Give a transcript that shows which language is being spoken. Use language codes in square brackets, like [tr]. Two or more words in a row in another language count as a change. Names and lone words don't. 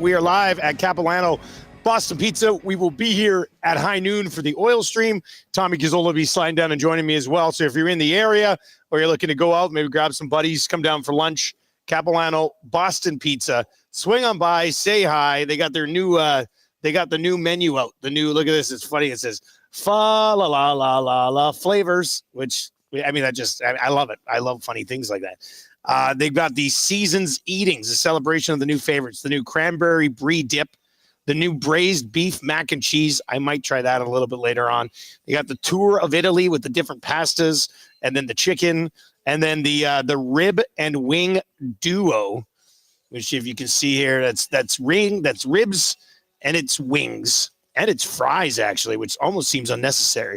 [en] We are live at Capilano Boston Pizza. We will be here at high noon for the oil stream. Tommy Gazzola will be sliding down and joining me as well. So if you're in the area or you're looking to go out, maybe grab some buddies, come down for lunch, Capilano Boston Pizza. Swing on by, say hi. They got their new the new menu out. The new, look at this, it's funny. It says fa la la la la la flavors, which I mean, I love it. I love funny things like that. They've got the Seasons Eatings, a celebration of the new favorites, the new cranberry brie dip, the new braised beef mac and cheese. I might try that a little bit later on. They got the tour of Italy with the different pastas, and then the chicken, and then the rib and wing duo, which if you can see here, that's ribs and it's wings and it's fries actually, which almost seems unnecessary.